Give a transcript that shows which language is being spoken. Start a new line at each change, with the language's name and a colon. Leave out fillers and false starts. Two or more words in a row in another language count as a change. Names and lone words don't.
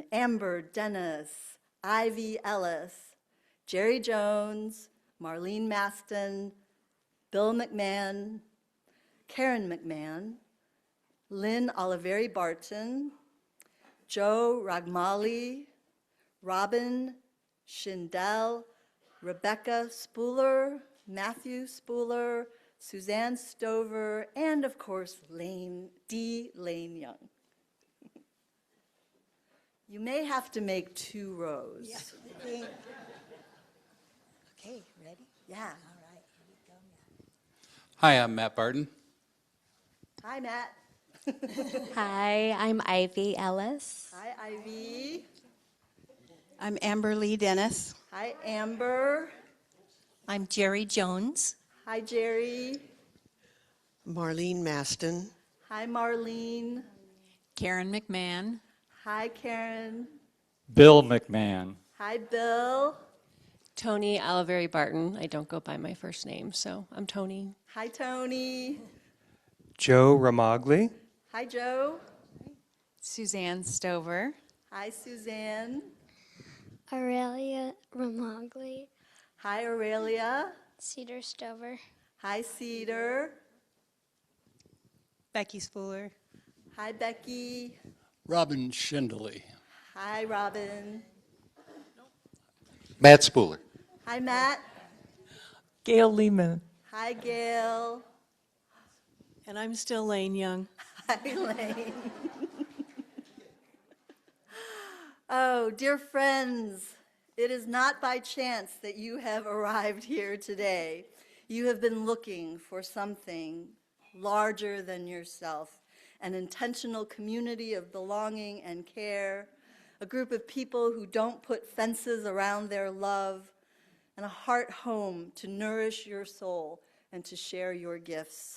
English: Amber Dennis, Ivy Ellis, Jerry Jones, Marlene Maston, Bill McMahon, Karen McMahon, Lynn Oliveri Barton, Joe Ragmali, Robin Schindel, Rebecca Spooler, Matthew Spooler, Suzanne Stover, and of course, Lane Young. You may have to make 2 rows. Yeah. Okay, ready? Yeah. All right, here we go, Matt. Hi, I'm Matt Barton. Hi, Matt. Hi, I'm Ivy Ellis. Hi, Ivy. I'm Amber Lee Dennis. Hi, Amber. I'm Jerry Jones. Hi, Jerry. Marlene Maston. Hi, Marlene. Karen McMahon. Hi, Karen. Bill McMahon. Hi, Bill. Tony Oliveri Barton. I don't go by my first name, so I'm Tony. Hi, Tony. Joe Ramagli. Hi, Joe. Suzanne Stover. Hi, Suzanne. Aurelia Ramagli. Hi, Aurelia. Cedar Stover. Hi, Cedar. Becky Spooler. Hi, Becky. Robin Schindele. Hi, Robin. Matt Spooler. Hi, Matt. Gail Lehman. Hi, Gail. And I'm still Lane Young. Hi, Lane. Oh, dear friends, it is not by chance that you have arrived here today. You have been looking for something larger than yourself, an intentional community of belonging and care, a group of people who don't put fences around their love, and a heart home to nourish your soul and to share your gifts.